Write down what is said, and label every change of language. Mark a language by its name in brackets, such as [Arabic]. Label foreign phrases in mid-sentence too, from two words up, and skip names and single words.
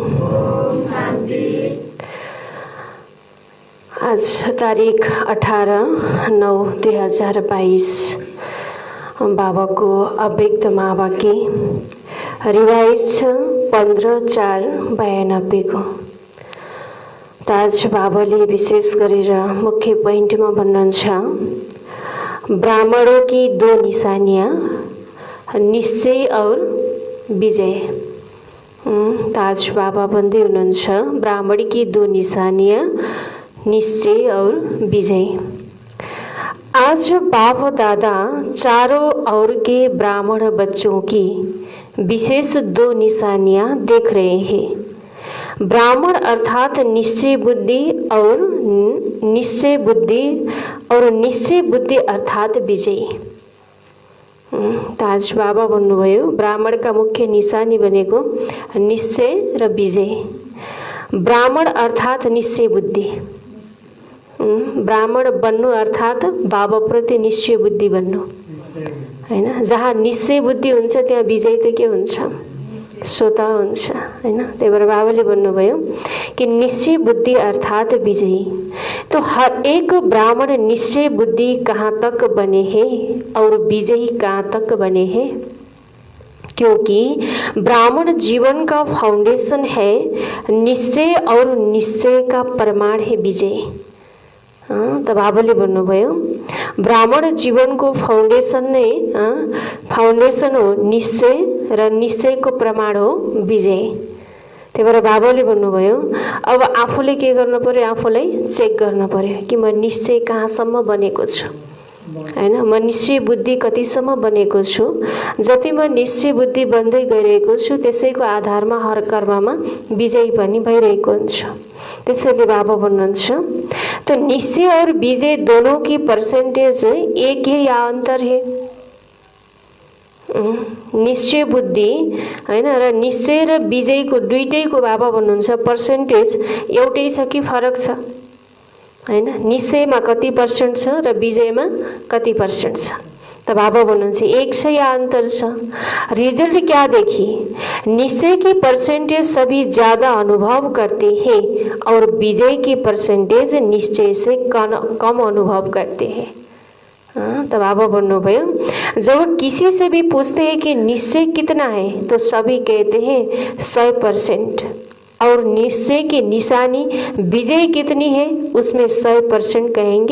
[Hindi] आज तारिक 18/9/2022 बाबा को अव्यक्त महावाक्य रिवाइज 15/4/92 को। [Nepali] आज बाबाले विशेष गरेर मुख्य पोइन्टमा भन्नुहुन्छ, [Hindi] ब्राह्मणों की दो निशानियां, निश्चय और विजय। [Nepali] आज बाबा भन्दै हुनुहुन्छ, [Hindi] ब्राह्मण की दो निशानियां, निश्चय और विजय। आज बाबा दादा चारों ओर के ब्राह्मण बच्चों की विशेष दो निशानियां देख रहे हैं। ब्राह्मण अर्थात निश्चय बुद्धि और निश्चय बुद्धि अर्थात विजय। [Nepali] आज बाबा भन्नुभयो, ब्राह्मणका मुख्य निशानी भनेको निश्चय र विजय। ब्राह्मण अर्थात निश्चय बुद्धि। ब्राह्मण बन्नु अर्थात बाबाप्रति निश्चय बुद्धि बन्नु हैन। जहाँ निश्चय बुद्धि हुन्छ त्यहाँ विजय त के हुन्छ? स्वतः हुन्छ हैन। त्यही भएर बाबाले भन्नुभयो कि निश्चय बुद्धि अर्थात विजयी। [Hindi] तो हर एक ब्राह्मण निश्चय बुद्धि कहाँ तक बने हैं और विजयी कहाँ तक बने हैं, क्योंकि ब्राह्मण जीवन का फाउंडेशन है निश्चय और निश्चय का प्रमाण है विजय। [Nepali] त बाबाले भन्नुभयो, ब्राह्मण जीवनको फाउन्डेसन नै फाउन्डेसन हो निश्चय र निश्चयको प्रमाण हो विजय। त्यही भएर बाबाले भन्नुभयो, अब आफूले के गर्नु पर्यो? आफूलाई चेक गर्नु पर्यो कि म निश्चय कहाँसम्म बनेको छु हैन। म निश्चय बुद्धि कतिसम्म बनेको छु। जति म निश्चय बुद्धि बन्दै गइरहेको छु त्यसैको आधारमा हर कर्ममा विजयी पनि भइरहेको हुन्छ। त्यसैले बाबा भन्नुहुन्छ, [Hindi] तो निश्चय और विजय दोनों की परसेंटेज एक है या अंतर है? [Nepali] निश्चय बुद्धि हैन र निश्चय र विजयको दुईटैको बाबा भन्नुहुन्छ पर्सेन्टेज एउटै छ कि फरक छ हैन। निश्चयमा कति पर्सेन्ट छ र विजयमा कति पर्सेन्ट छ? त बाबा भन्नुहुन्छ एक छ या अंतर छ? [Hindi] रिजल्ट क्या देखिए? निश्चय की परसेंटेज सभी ज्यादा अनुभव करते हैं और विजय की परसेंटेज निश्चय से कम अनुभव करते हैं। तो [Nepali] बाबा भन्नुभयो, [Hindi] जब किसी से भी पूछते हैं कि निश्चय कितना है तो सभी कहते हैं 100%, और निश्चय की निशानी विजय कितनी है उसमें 100% कहेंगे।